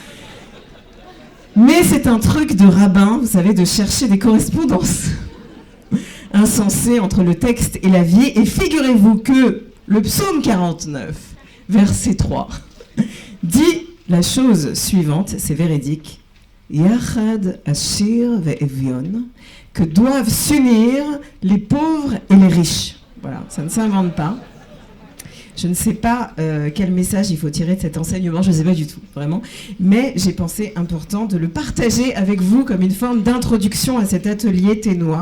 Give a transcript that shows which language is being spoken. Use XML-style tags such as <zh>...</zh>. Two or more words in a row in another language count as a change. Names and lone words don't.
<fr>Mais c'est un truc de rabbin, vous savez, de chercher des correspondances insensées entre le texte et la vie. Et figurez-vous que le psaume 49, verset 3, dit la chose suivante, c'est véridique.</fr> <he>יחד עשיר ואביון,</he> <fr>que doivent s'unir les pauvres et les riches. Voilà, ça ne s'invente pas. Je ne sais pas quel message il faut tirer de cet enseignement, je ne sais pas du tout, vraiment. Mais j'ai pensé important de le partager avec vous comme une forme d'introduction à cet atelier Ténois.</fr>